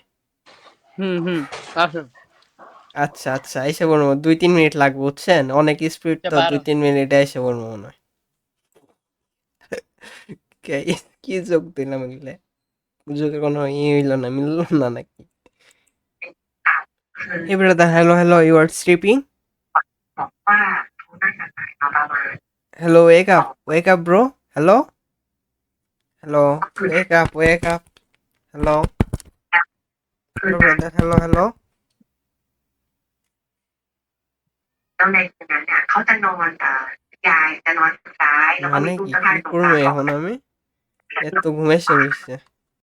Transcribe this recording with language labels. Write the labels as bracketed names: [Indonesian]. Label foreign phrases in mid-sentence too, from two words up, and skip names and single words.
[Bangla] হুম আসুন। আচ্ছা আচ্ছা, এসে বলবো 2-3 মিনিট লাগবে, বুঝছেন? অনেক স্পিড তো, পারো। 2-3 মিনিটে এসে বলবো মনে হয়। কি যোগ দিলাম এগুলো, যোগের কোনো হইলো না, মিললো না নাকি? [English] Hey brother, hello, hello, you are sleeping? Hello, wake up, bro. Hello, hello, wake up, hello, hello, brother, hello, hello. [Thai] แล้วในคืนนั้นเนี่ยเขาจะนอนยายจะนอนกับยายแล้วก็ [Bangla] মানে [Thai] มีตู้ [Bangla] কি [Thai] เสื้อ [Bangla] কি [Thai] ผ้าของ [Bangla] করবো [Thai] ตา [Bangla] এখন আমি? এত ঘুমাইছে রইছে।